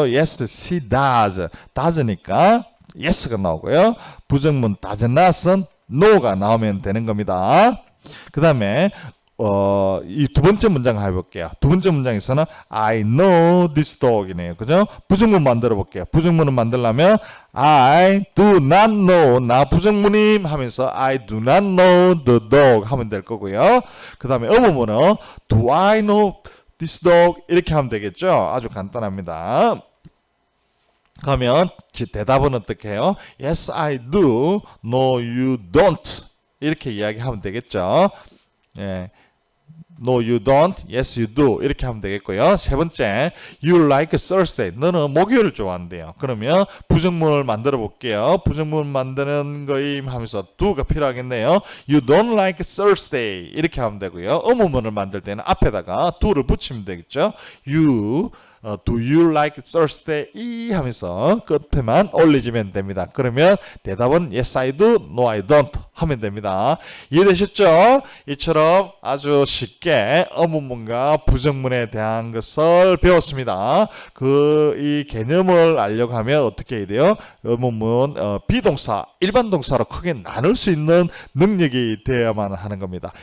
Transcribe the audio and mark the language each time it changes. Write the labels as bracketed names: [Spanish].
[English] yes she does does니까 yes가 [Korean] 나오고요. 부정문 does not은 no가 나오면 되는 겁니다. 그 다음에 이 두 번째 문장 해볼게요. 두 번째 문장에서는 [English] I know this dog이네요. [Korean] 그죠? 부정문 만들어 볼게요. 부정문을 만들려면 [English] I do not know [Korean] 나 부정문임 하면서 [English] I do not know the dog [Korean] 하면 될 거고요. [English] 그 다음에 의문문은 Do I know this dog [Korean] 이렇게 하면 되겠죠? 아주 간단합니다. 그러면 대답은 어떻게 해요? [English] Yes, I do. No, you don't. [Korean] 이렇게 이야기하면 되겠죠. 예. [English] No, you don't. Yes, you do. [Korean] 이렇게 하면 되겠고요. 세 번째, [English] You like Thursday. [Korean] 너는 목요일을 좋아한대요. 그러면 부정문을 만들어 볼게요. 부정문 만드는 거임 하면서 do가 필요하겠네요. [English] You don't like Thursday. [Korean] 이렇게 하면 되고요. 의문문을 만들 때는 앞에다가 do를 붙이면 되겠죠. [English] You do you like Thursday? [Korean] 하면서 끝에만 올리시면 됩니다. 그러면 대답은 [English] yes I do, no I don't [Korean] 하면 됩니다. 이해되셨죠? 이처럼 아주 쉽게 의문문과 부정문에 대한 것을 배웠습니다. 이 개념을 알려고 하면 어떻게 해야 돼요? 의문문 비동사, 일반 동사로 크게 나눌 수 있는 능력이 되어야만 하는 겁니다.